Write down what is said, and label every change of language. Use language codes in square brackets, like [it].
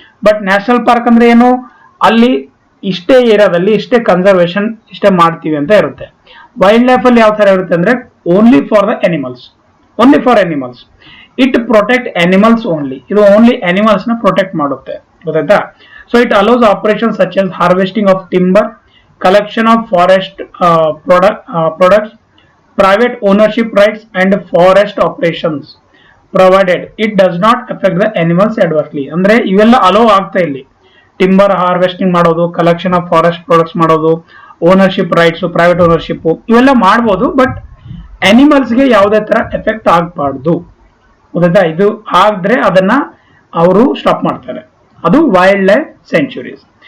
[kn] But national park ಅಂದ್ರೆ ಏನು, ಅಲ್ಲಿ ಇಷ್ಟೇ ಏರಿಯಾದಲ್ಲಿ ಇಷ್ಟೇ ಕನ್ಸರ್ವೇಷನ್ ಇಷ್ಟೇ ಮಾಡ್ತೀವಿ ಅಂತ ಇರುತ್ತೆ. [en] wildlife [kn] ಅಲ್ಲಿ ಯಾವ ತರ ಇರುತ್ತೆ ಅಂದ್ರೆ [en] Only for the animals, only for animals. It protect animals only, [kn] ಇದು ಓನ್ಲಿ ಅನಿಮಲ್ಸ್ ನ ಪ್ರೊಟೆಕ್ಟ್ ಮಾಡುತ್ತೆ, ಗೊತ್ತಾಯ್ತಾ. [en] So it allows operation such as harvesting of timber, collection of forest products, private ownership rights and forest operations, provided it does not affect the animals adversely. [kn] ಅಂದ್ರೆ ಇವೆಲ್ಲ hello ಆಗ್ತಾ ಇಲ್ಲಿ, timber harvesting ಮಾಡೋದು, collection of forest products ಮಾಡೋದು, ownership rights, private ownership ಇವೆಲ್ಲ ಮಾಡ್ಬೋದು, but ಅನಿಮಲ್ಸ್ಗೆ ಯಾವುದೇ ತರ ಎಫೆಕ್ಟ್ ಆಗಬಾರ್ದು, ಗೊತ್ತಾಯ್ತಾ. ಇದು ಆದ್ರೆ ಅದನ್ನ ಅವರು ಸ್ಟಾಪ್ ಮಾಡ್ತಾರೆ. ಅದು ವೈಲ್ಡ್ ಲೈಫ್ ಸೆಂಚುರೀಸ್.